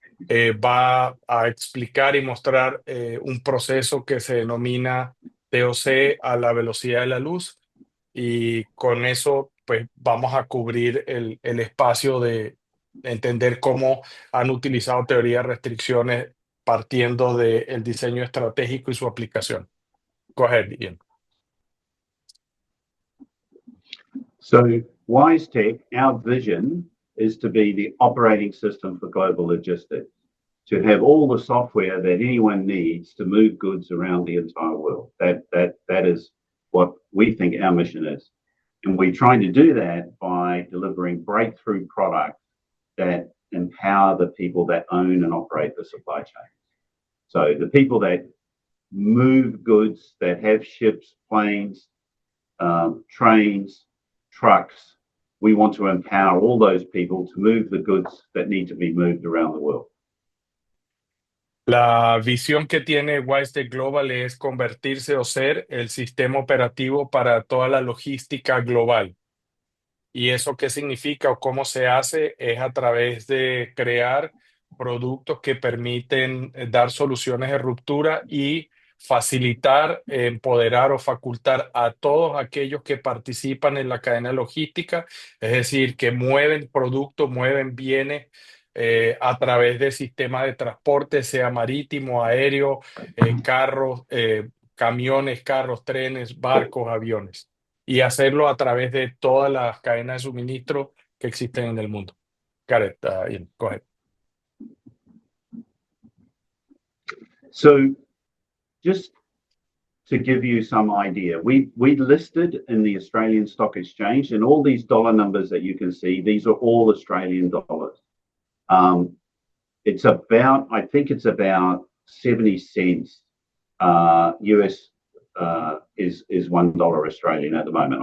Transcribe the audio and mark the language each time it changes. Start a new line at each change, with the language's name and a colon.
Spanish: Va a explicar y mostrar un proceso que se denomina TOC a la velocidad de la luz, y con eso pues vamos a cubrir el espacio de entender cómo han utilizado teoría de restricciones partiendo del diseño estratégico y su aplicación.
English: Go ahead, Ian. So WiseTech, our vision is to be the operating system for global logistics, to have all the software that anyone needs to move goods around the entire world. That is what we think our mission is. And we're trying to do that by delivering breakthrough products that empower the people that own and operate the supply chain. So the people that move goods, that have ships, planes, trains, trucks, we want to empower all those people to move the goods that need to be moved around the world.
Spanish: La visión que tiene WiseTech Global es convertirse o ser el sistema operativo para toda la logística global. ¿Y eso qué significa o cómo se hace? Es a través de crear productos que permiten dar soluciones de ruptura y facilitar, empoderar o facultar a todos aquellos que participan en la cadena logística, es decir, que mueven productos, mueven bienes a través de sistemas de transporte, sea marítimo, aéreo, carros, camiones, carros, trenes, barcos, aviones, y hacerlo a través de todas las cadenas de suministro que existen en el mundo.
English: Got it, Ian, go ahead. So just to give you some idea, we listed in the Australian Stock Exchange, and all these dollar numbers that you can see, these are all Australian dollars. It's about, I think it's about 70 cents US is $1 Australian at the moment.